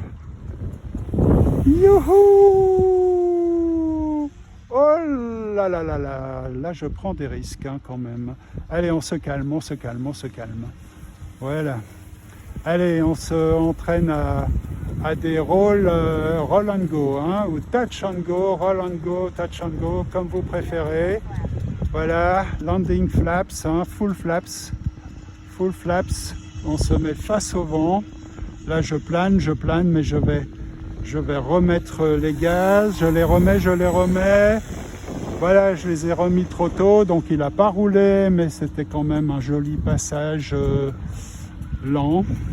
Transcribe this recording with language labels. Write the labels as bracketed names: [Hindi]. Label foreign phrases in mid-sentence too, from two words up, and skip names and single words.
[French] Youhou! Oh là là là là. Là, je prends des risques hein, quand même. Allez, on se calme, on se calme, on se calme. Voilà. Allez, on se entraîne à des [English] roll and go, [French] hein, ou [English] touch and go, roll and go, touch and go, [French] comme vous préférez. Voilà, [English] landing flaps, [French] hein, [English] full flaps, [French] on se met face au vent. Là je plane, mais je vais remettre les gaz, je les remets. Voilà, je les ai remis trop tôt, donc il n'a pas roulé, mais c'était quand même un joli passage lent.